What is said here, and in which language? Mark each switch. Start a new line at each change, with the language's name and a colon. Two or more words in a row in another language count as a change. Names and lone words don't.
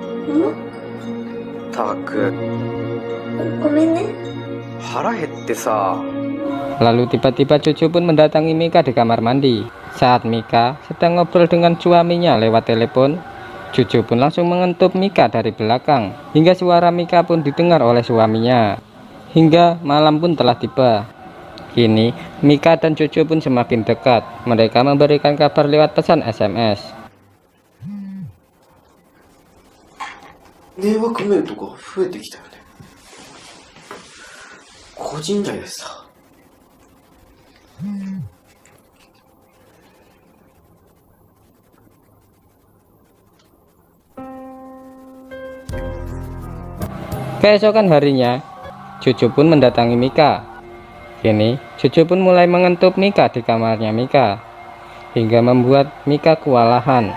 Japanese: たく、ごめんね。腹減ってさ。
Indonesian: Lalu tiba-tiba cucu pun mendatangi Mika di kamar mandi. Saat Mika sedang ngobrol dengan suaminya lewat telepon, cucu pun langsung mengentup Mika dari belakang, hingga suara Mika pun didengar oleh suaminya. Hingga malam pun telah tiba. Kini Mika dan cucu pun semakin dekat. Mereka memberikan kabar lewat pesan SMS.
Japanese: 迷惑メールとか増えてきたよね。個人じゃでさ。
Indonesian: Keesokan harinya, cucu pun mendatangi Mika. Kini, cucu pun mulai mengentup Mika di kamarnya Mika, hingga membuat Mika kewalahan.